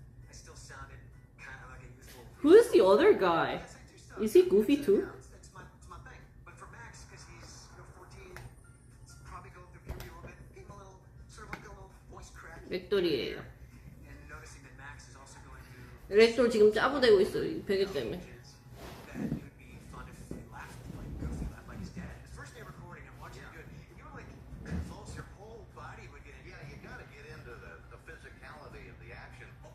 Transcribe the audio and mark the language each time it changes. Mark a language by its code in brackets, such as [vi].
[en] I still sounded kind of like a youthful. Who's the other guy? Yes, I do stuff. Is he Goofy too? It's my thing. But for Max, because he's 14, it's probably going through puberty a little bit. Being a little, sort of like a little voice crack. [ko] 렉돌이에요. [en] And noticing that Max is also going through. [ko] 렉돌 지금 짜부대고 있어요, 이 베개 때문에. [en] That it would be fun if he laughed like Goofy, laughed like his dad. His first day of recording, I'm watching him do it. You were like convulsed, your whole body would get in. Yeah, you got to get into the physicality of the action.